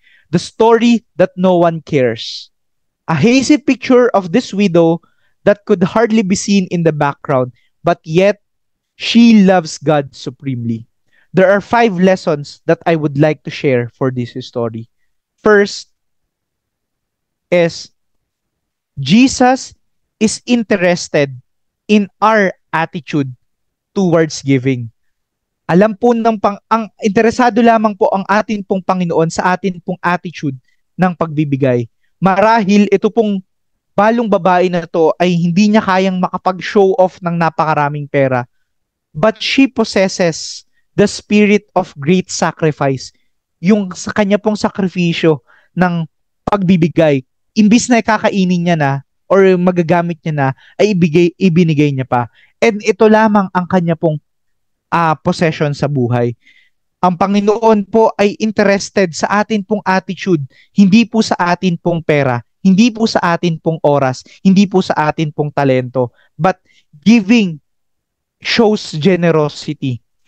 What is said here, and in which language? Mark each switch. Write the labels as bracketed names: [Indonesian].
[English] The story that no one cares. A hazy picture of this widow that could hardly be seen in the background, but yet she loves God supremely. There are 5 lessons that I would like to share for this story. First is Jesus is interested in our attitude towards giving. [Filipino] Alam po ang interesado lamang po ang atin pong Panginoon sa atin pong attitude ng pagbibigay. Marahil ito pong balong babae na to ay hindi niya kayang makapag-show off ng napakaraming pera. [English] But she possesses the spirit of great sacrifice. [Filipino] Yung sa kanya pong sakripisyo ng pagbibigay. Imbis na kakainin niya na or magagamit niya na, ay ibinigay niya pa. And ito lamang ang kanya pong possession sa buhay. Ang Panginoon po ay interested sa atin pong attitude, hindi po sa atin pong pera, hindi po sa atin pong oras, hindi po sa atin pong talento, [English] but giving shows generosity.